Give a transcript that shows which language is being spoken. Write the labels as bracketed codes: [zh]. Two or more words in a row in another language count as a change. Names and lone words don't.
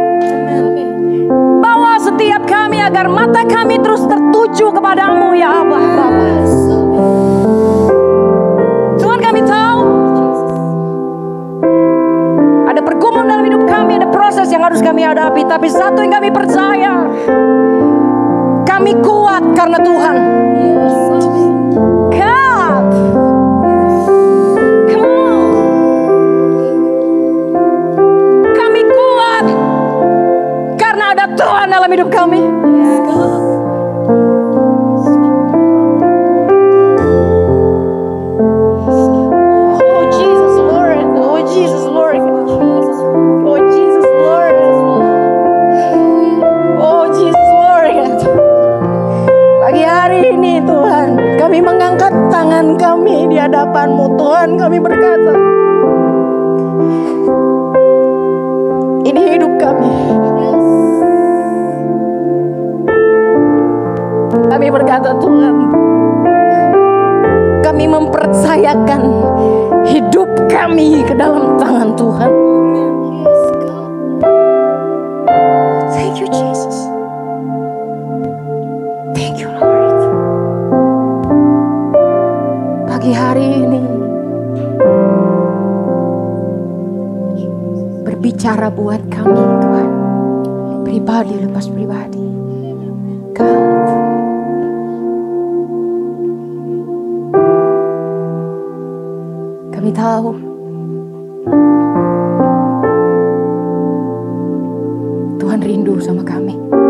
[id] Bawa setiap kami agar mata kami terus tertuju kepadamu, ya Allah, Bapa. Tuhan, kami tahu ada pergumulan dalam hidup kami, ada proses yang harus kami hadapi, tapi satu yang kami percaya, kami kuat karena Tuhan. [en] God, come on. [id] Kami kuat karena ada Tuhan dalam hidup kami. [en] Oh Jesus Lord, oh Jesus Lord, oh Jesus Lord, oh Jesus Lord. [id] Pagi hari ini Tuhan, kami mengangkat tangan kami di hadapan-Mu. Tuhan, kami berkata, ini hidup kami. Kami berkata, Tuhan, kami mempercayakan hidup kami ke dalam tangan Tuhan. [en] Thank you, Jesus. Thank you, Lord. [id] Pagi hari ini berbicara buat kami, Tuhan, pribadi lepas pribadi. God, kami tahu Tuhan rindu sama kami.